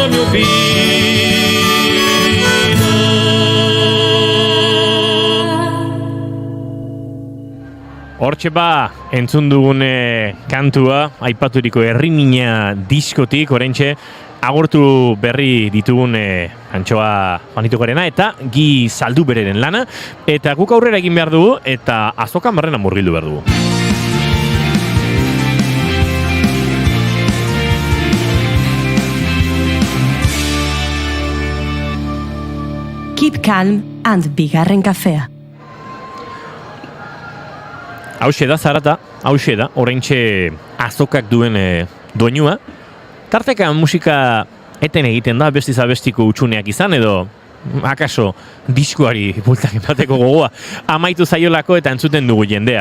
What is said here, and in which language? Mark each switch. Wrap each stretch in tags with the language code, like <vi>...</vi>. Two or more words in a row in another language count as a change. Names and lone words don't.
<eu>Hortxe entzun dugun kantua, aipaturiko Herrimina diskotik, oraintxe agortu berri ditugun Antxoa Juanitokorena eta Gi Zaldubereren lana, eta guk aurrera egin behar dugu, eta Azokan barrena murgildu behar dugu.</eu> <en>Keep calm and</en> <eu>bigarren kafea. Hauxe da, Zarata, hauxe da, oraintxe Azokak duen doinua. Tarteka musika eten egiten da, bestiz abestiko utxuneak izan, edo akaso diskoari bultak emateko gogoa amaitu zaiolako eta entzuten dugu jendea.</eu>